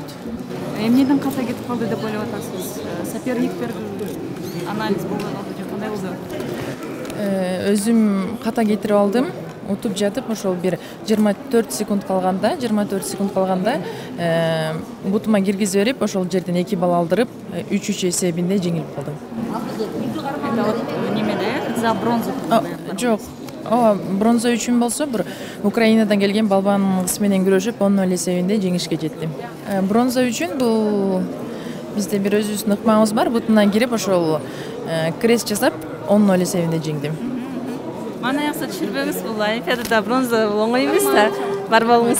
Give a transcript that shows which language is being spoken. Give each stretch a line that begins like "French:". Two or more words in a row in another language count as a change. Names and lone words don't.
Kyrgyz: Эмнеден ката кетип калды деп ойлоп атасыз? Соперниктер анализ болгон же кандай болду? Өзүм ката кетирип алдым. Утуп жатып, ошол бир 24 секунд калганда бутума киргизип берип, ошол жерден 2 балл алдырып, 3-3 эсебинде жеңилип калдым.
Russian: Это вот немеде за бронзу?
Kyrgyz: Жок. Бронза үчүн болсо, бир Украинадан келген балбан кыз менен күрөшүп, 10-0 эсебинде жеңишке жеттим. Бронза үчүн бул бизде бир өзүбүздүн ыкмабыз бар, бутунан кирип, ошол крест жасап, 10-0 эсебинде жеңдим. Мана якса түшүрбөңүз, бул Олимпиадада бронза оңой эмес да, бар болуңуз.